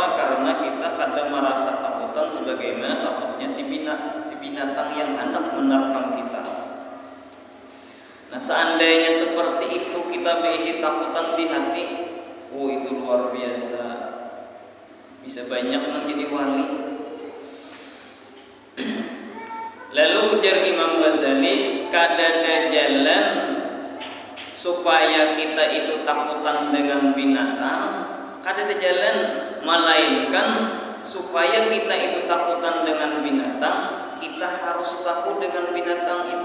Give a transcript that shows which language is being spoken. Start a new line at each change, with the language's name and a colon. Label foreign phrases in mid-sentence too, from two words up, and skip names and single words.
Indonesian: Karena kita kadang merasa takutan sebagaimana takutnya si binatang yang hendak menerkam kita. Nah seandainya seperti itu kita berisi takutan di hati, itu luar biasa, bisa banyak menjadi wali. Lalu ujar Imam Ghazali, kadada jalan supaya kita itu takutan dengan binatang, kadada jalan melainkan supaya kita itu takutan dengan binatang, kita harus tahu dengan binatang itu.